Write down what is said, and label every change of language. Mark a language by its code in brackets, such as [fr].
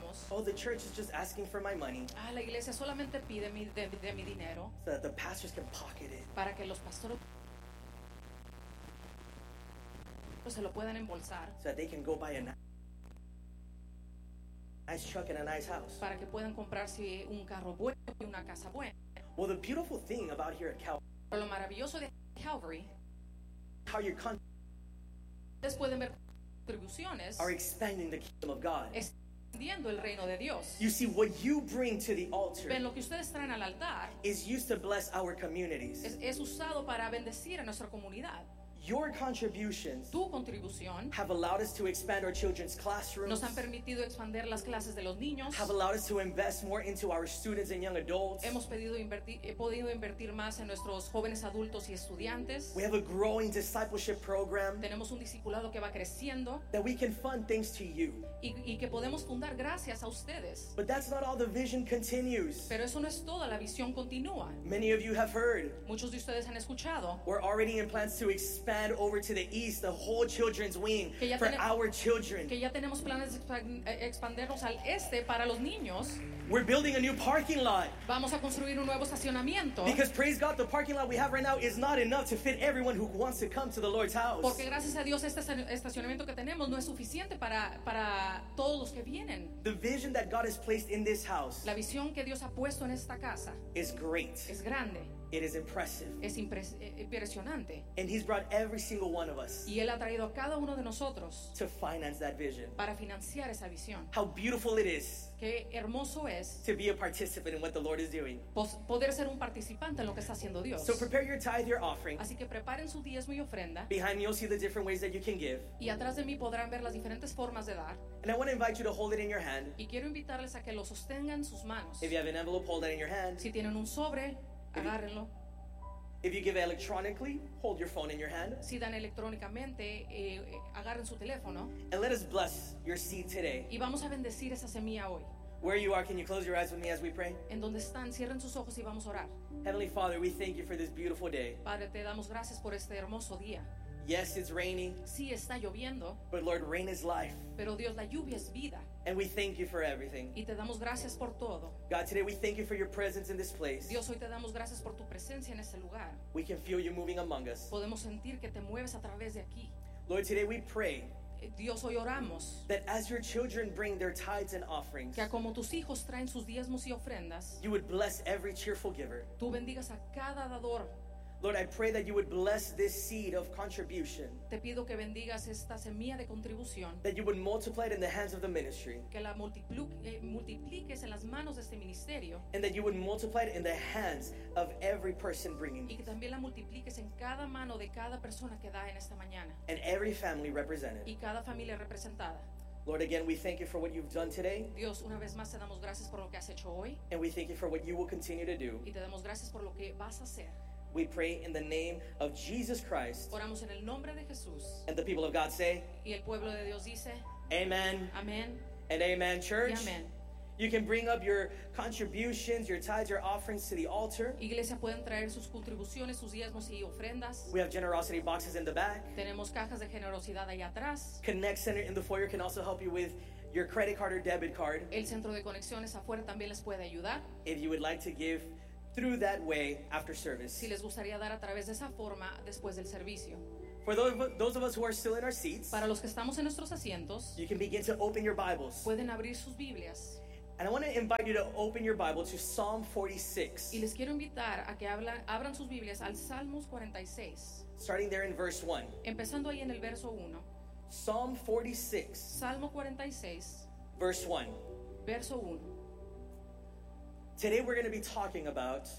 [en] Oh, the church is just asking for my money. [es] Ah, la iglesia solamente pide mi dinero. [en] So that the pastors can pocket it. [es] Para que los pastores se lo puedan embolsar. [en] So that they can go buy a nice truck and a nice house. [es] Para que puedan comprarse un carro bueno y una casa buena. [en] Well, the beautiful thing about here at Calvary. [es] Lo maravilloso de Calvary. [en] How your [es] ustedes pueden ver contribuciones. [en] Are expanding the kingdom of God. [es] El reino de Dios. [en] You see, what you bring to the altar, [es] ven, lo que ustedes traen al altar [en] is used to bless our communities. [es] Es usado para bendecir a nuestra comunidad. [en] Your contributions, [es] tu contribución, [en] have allowed us to expand our children's classrooms. [es] Nos han permitido expandir las clases de los niños. [en] Have allowed us to invest more into our students and young adults. [es] Hemos podido invertir más en nuestros jóvenes adultos y estudiantes. [en] We have a growing discipleship program. [es] Tenemos un discipulado que va creciendo. [en] That we can fund thanks to you. [es] Y que podemos fundar gracias a ustedes. [en] But that's not all. The vision continues. [es] Pero eso no es todo. La visión continúa. [en] Many of you have heard. [es] Muchos de ustedes han escuchado. [en] We're already in plans to expand. Expand over to the east, the whole children's wing for our children. [es] Que ya tenemos planes de expandernos al este para los niños. [en] We're building a new parking lot. [es] Vamos a construir un nuevo estacionamiento. [en] Because praise God, the parking lot we have right now is not enough to fit everyone who wants to come to the Lord's house. [es] Porque gracias a Dios este estacionamiento que tenemos no es suficiente para todos los que vienen. [en] The vision that God has placed in this house, [es] la visión que Dios ha puesto en esta casa, [en] is great. [es] Es grande. [en] It is impressive. [es] Es impresionante. [en] And he's brought every single one of us. [es] Y él ha traído a cada uno de nosotros. [en] To finance that vision. [es] Para financiar esa visión. [en] How beautiful it is. [es] Qué hermoso es. [en] To be a participant in what the Lord is doing. [es] Poder ser un participante en lo que está haciendo Dios. [en] So prepare your tithe, your offering. [es] Así que preparen su diezmo y ofrenda. [en] Behind me you'll see the different ways that you can give. [es] Y atrás de mí podrán ver las diferentes formas de dar. [en] And I want to invite you to hold it in your hand. [es] Y quiero invitarles a que lo sostengan en sus manos. [en] If you have an envelope, hold that in your hand. [es] Si tienen un sobre. [en] If you give electronically, hold your phone in your hand. [es] Si dan electrónicamente, agarren su teléfono. [en] And let us bless your seed today. [es] Y vamos a bendecir esa semilla hoy. [en] Where you are, can you close your eyes with me as we pray? [es] En donde están, cierren sus ojos y vamos a orar. [en] Heavenly Father, we thank you for this beautiful day. [es] Padre, te damos gracias por este hermoso día. [en] Yes, it's raining. [es] Sí, está lloviendo. [en] But Lord, rain is life. [es] Pero Dios, la lluvia es vida. [en] And we thank you for everything. [es] Y te damos gracias por todo. [en] God, today we thank you for your presence in this place. [es] Dios, hoy te damos gracias por tu presencia en este lugar. [en] We can feel you moving among us. [es] Podemos sentir que te mueves a través de aquí. [en] Lord, today we pray. [es] Dios, hoy oramos. [en] That as your children bring their tithes and offerings. [es] Que como tus hijos traen sus diezmos y ofrendas. [en] You would bless every cheerful giver. [es] Tú bendigas a cada dador. [en] Lord, I pray that you would bless this seed of contribution. [es] Te pido que bendigas esta semilla de contribución. [en] That you would multiply it in the hands of the ministry. [es] Que la multipliques en las manos de este ministerio. [en] And that you would multiply it in the hands of every person bringing. [es] Y que también la multipliques en cada mano de cada persona que da en esta mañana. [en] And every family represented. [es] Y cada familia representada. [en] Lord, again, we thank you for what you've done today. [es] Dios, una vez más te damos gracias por lo que has hecho hoy. [en] And we thank you for what you will continue to do. [es] Y te damos gracias por lo que vas a hacer. [en] We pray in the name of Jesus Christ. [es] Oramos en el nombre de Jesús. [en] And the people of God say. [es] Y el pueblo de Dios dice. [en] Amen. [es] Amen. [en] And amen, church. [es] Y amen. [en] You can bring up your contributions, your tithes, your offerings to the altar. [es] Iglesia, pueden traer sus contribuciones, sus diezmos y ofrendas. [en] We have generosity boxes in the back. [es] Tenemos cajas de generosidad ahí atrás. [en] Connect Center in the foyer can also help you with your credit card or debit card. [es] El centro de conexiones afuera también les puede ayudar. [en] If you would like to give through that way after service. [es] Si les gustaría dar a través de esa forma después del servicio. [en] For those of us who are still in our seats. [es] Para los que estamos en nuestros asientos. [en] You can begin to open your Bibles. [es] Pueden abrir sus Biblias. [en] And I want to invite you to open your Bible to Psalm 46. [es] Y les quiero invitar a que abran sus Biblias al Salmos 46. [en] Starting there in verse 1. [es] Empezando ahí en el verso 1. [en] Psalm 46. [es] Salmo 46. [en] Verse 1. [es] Verso [en] 1. Today we're going to be talking about